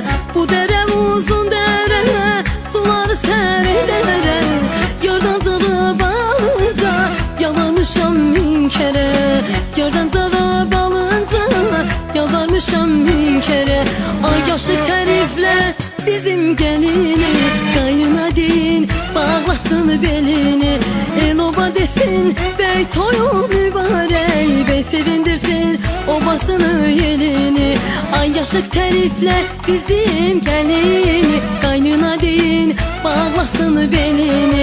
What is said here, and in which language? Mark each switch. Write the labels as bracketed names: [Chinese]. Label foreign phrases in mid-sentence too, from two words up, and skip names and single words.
[Turkish] Bu dere uzun dere, suları serin dere. Yardan zara balınca yalanmışam bin kere. Yardan zara balınca yalanmışam bin kere. [Azerbaijani] Ay yaşık təriflə bizim gəlini, qaynına deyin bağlasın belini. El oba desin bəy toyu mübarək, bəy sevindirsin obasını elini. Ay yaşık təriflə bizim gəlini, qaynına deyin bağlasın belini.